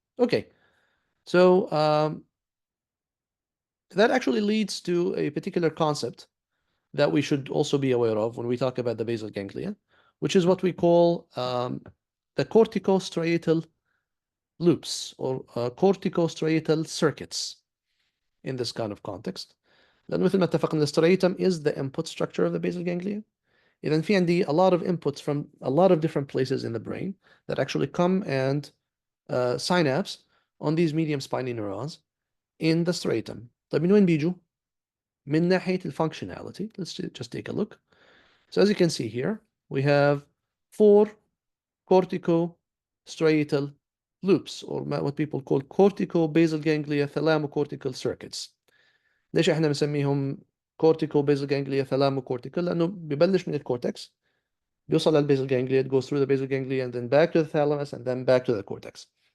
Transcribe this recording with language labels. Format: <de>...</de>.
<en>Okay, so that actually leads to a particular concept that we should also be aware of when we talk about the basal ganglia, which is what we call the corticostriatal loops or corticostriatal circuits in this kind of context.</en> <ar>لأن مثل ما اتفقنا,</ar> <en>the striatum is the input structure of the basal ganglia.</en> <ar>إذا في عندي</ar> <en>a lot of inputs from a lot of different places in the brain that actually come and synapse on these medium spiny neurons in the striatum.</en> <ar>طيب من وين بيجوا؟ من ناحية functionality.</ar> <en>Let's just take a look. So as you can see here, we have 4 corticostriatal loops, or what people call cortico-basal ganglia thalamocortical circuits.</en> <ar>ليش احنا بنسميهم</ar> <en>cortico-basal ganglia thalamocortical؟</en> <ar>لأنه ببلش من الكورتكس, بيوصل للباسal</ar> <en>ganglia, it goes through the basal ganglia, and then back to the thalamus, and then back to the cortex.</en>